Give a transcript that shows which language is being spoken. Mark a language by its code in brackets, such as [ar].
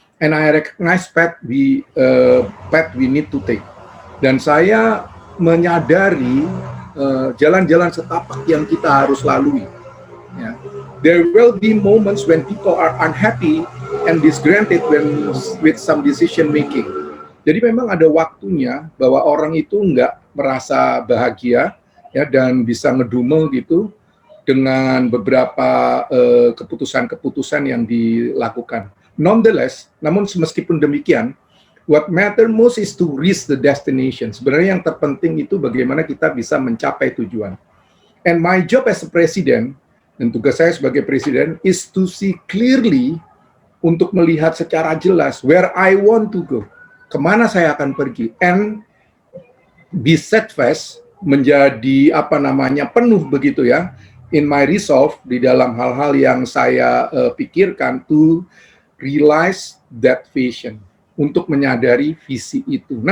[en] And I recognize path we need to take. [id] Dan saya menyadari jalan-jalan setapak yang kita harus lalui. Ya. [en] There will be moments when people are unhappy and disgruntled with some decision making. [id] Jadi memang ada waktunya bahwa orang itu nggak merasa bahagia ya dan bisa ngedumel gitu dengan beberapa keputusan-keputusan yang dilakukan. [en] Nonetheless, namun meskipun demikian, what matter most is to reach the destination. [id] Sebenarnya yang terpenting itu bagaimana kita bisa mencapai tujuan. And my job as a president, dan tugas saya sebagai presiden, is to see clearly, untuk melihat secara jelas where I want to go, kemana saya akan pergi, and be steadfast, menjadi penuh begitu ya, in my resolve, di dalam hal-hal yang saya pikirkan, to realize that vision, untuk menyadari visi itu.